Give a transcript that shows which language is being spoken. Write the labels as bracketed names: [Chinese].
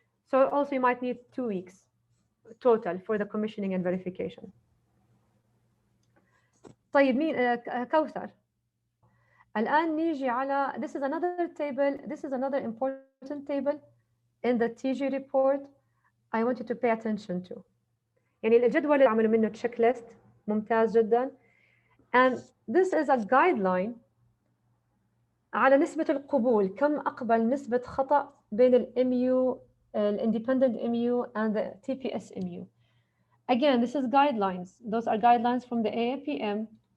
[English] So also you might need 2 weeks total for the commissioning and verification. [Arabic] طيب مين كوثر. الآن نيجي على, [English] this is another table, this is another important table in the TG report I want you to pay attention to. [Arabic] يعني الجدول اللي عملوا منه checklist ممتاز جدا. [English] And this is a guideline [Arabic] على نسبة القبول. كم أقبل نسبة خطأ بين ال [English] MU, independent MU and the TPS MU. Again, this is guidelines. Those are guidelines from the AAPM.